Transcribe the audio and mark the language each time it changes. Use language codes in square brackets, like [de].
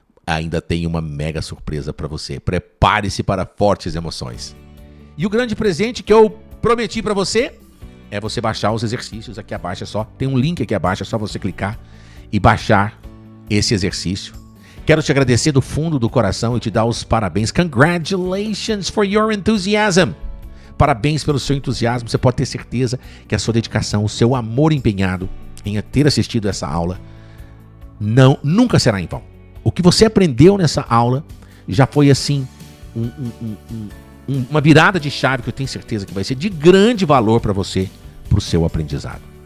[pt] Ainda tem uma mega surpresa para você. Prepare-se para fortes emoções. E o grande presente que eu prometi para você é você baixar os exercícios aqui abaixo. Tem um link aqui abaixo, é só você clicar e baixar esse exercício. Quero te agradecer do fundo do coração e te dar os parabéns. [en] Congratulations for your enthusiasm. [pt] Parabéns pelo seu entusiasmo. Você pode ter certeza que a sua dedicação, o seu amor empenhado em ter assistido essa aula nunca será em vão. O que você aprendeu nessa aula já foi assim uma virada de chave que eu tenho certeza que vai ser de grande valor para você, para o seu aprendizado.